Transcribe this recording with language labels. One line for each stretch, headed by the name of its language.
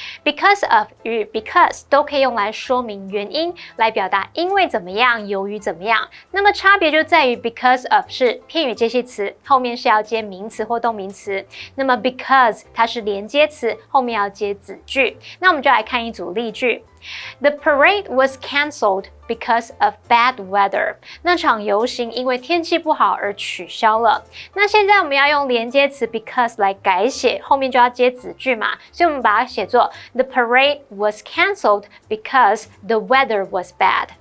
Chinese: because of 与 because 都可以用来说明原因，来表达因为怎么样、由于怎么样。那么差别就在于 because of 是片语介系词，后面是要接名词或动名词。那么 because 它是连接词，后面要接子句。那我们就来看一组例句。
English: The parade was cancelled because of bad weather.
Chinese: 那场游行因为天气不好而取消了。那现在我们要用连接词 because 来改写，后面就要接子句嘛，所以我们把它写作
English: The parade was cancelled because the weather was bad.